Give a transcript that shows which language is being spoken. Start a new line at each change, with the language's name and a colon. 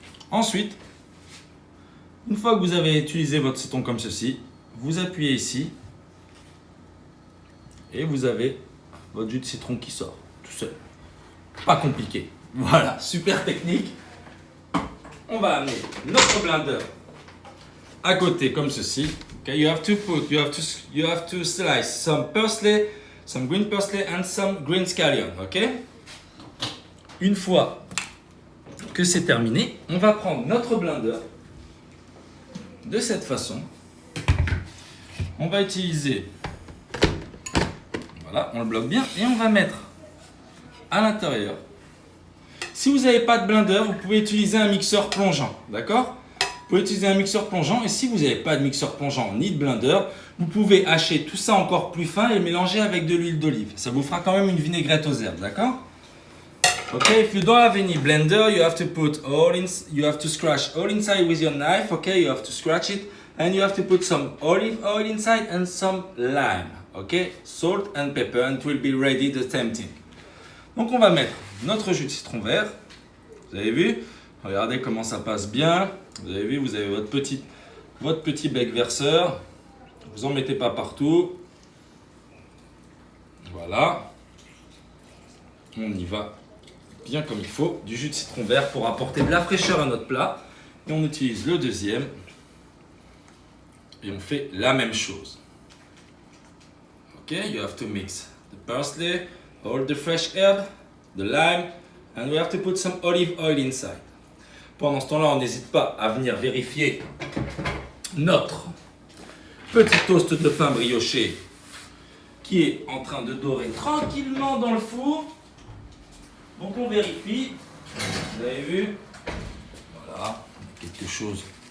French: Ensuite, une fois que vous avez utilisé votre citron comme ceci, vous appuyez ici et vous avez votre jus de citron qui sort. tout seul. Pas compliqué. Voilà, super technique. On va amener notre blender à côté comme ceci.
English: Okay, you have to slice some parsley, some green parsley and some green scallion. Ok.
French: Une fois que c'est terminé, on va prendre notre blender de cette façon. On va utiliser, voilà, on le bloque bien et on va mettre à l'intérieur. Si vous n'avez pas de blender, vous pouvez utiliser un mixeur plongeant, d'accord? Vous pouvez utiliser un mixeur plongeant et si vous n'avez pas de mixeur plongeant ni de blender, vous pouvez hacher tout ça encore plus fin et mélanger avec de l'huile d'olive. Ça vous fera quand même une vinaigrette aux herbes, d'accord?
English: Okay, if you don't have any blender, you have to scratch all inside with your knife. Okay, you have to scratch it and you have to put some olive oil inside and some lime. Okay, salt and pepper and it will be ready the same thing.
French: Donc on va mettre notre jus de citron vert. Vous avez vu? Regardez comment ça passe bien. Vous avez vu, vous avez votre petit bec verseur. Vous en mettez pas partout. Voilà. On y va bien comme il faut. Du jus de citron vert pour apporter de la fraîcheur à notre plat. Et on utilise le deuxième. Et on fait la même chose.
English: Ok, you have to mix the parsley, all the fresh herb, the lime, and we have to put some olive oil inside.
French: Pendant ce temps-là, on n'hésite pas à venir vérifier notre petit toast de pain brioché qui est en train de dorer tranquillement dans le four. Donc on vérifie. Vous avez vu? Voilà, quelque chose.